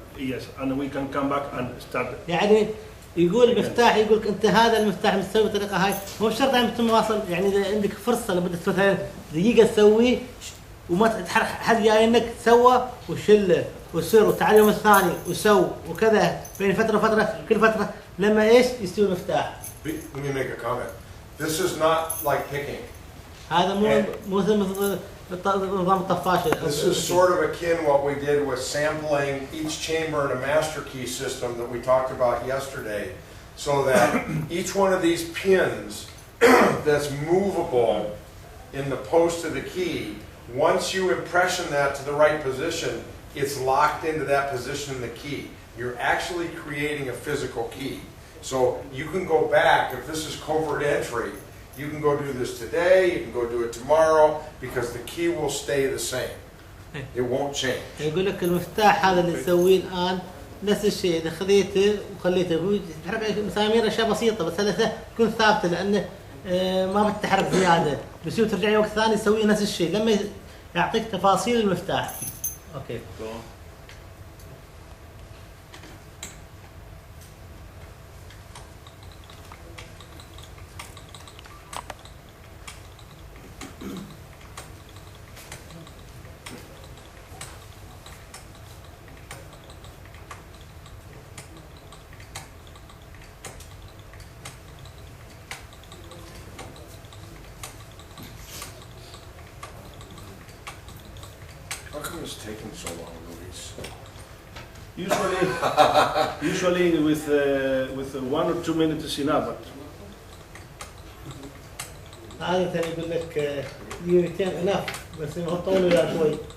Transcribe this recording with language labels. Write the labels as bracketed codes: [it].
[en] Yes, and we can come back and start. [ar] يعني يقول المفتاح يقول لك انت هذا المفتاح مستوي بالطريقه هاي، مو شرط عم تواصل، يعني اذا عندك فرصه لمده مثلا دقيقه تسويه وما تتحرك حد جاي انك تسوى وشله وسر وتعال يوم الثاني وسو وكذا بين فتره وفتره كل فتره لما ايش يستوي المفتاح. [en] Let me make a comment. This is not like picking. [ar] هذا مو مثل نظام الطفاشه. [en] This is sort of akin what we did with sampling each chamber in a master key system that we talked about yesterday, so that each one of these pins that's movable in the post of the key, once you impression that to the right position, it's locked into that position in the key. You're actually creating a physical key. So you can go back, if this is covert entry, you can go do this today, you can go do it tomorrow, because the key will stay the same. It won't change. [ar] يقول لك المفتاح هذا اللي تسويه الان نفس الشيء، اذا خذيته وخليته هو يتحرك مسامير اشياء بسيطه بس هذا تكون ثابته لانه ما بتتحرك زياده، بس ترجعي وقت ثاني تسوي نفس الشيء لما يعطيك تفاصيل المفتاح. اوكي. [en] How come it's taking so long, Luis? Usually with 1 or 2 minutes is enough. But [ar] عادة يقول لك دقيقتين [en] enough [ar] بس هو طول ولا شوي.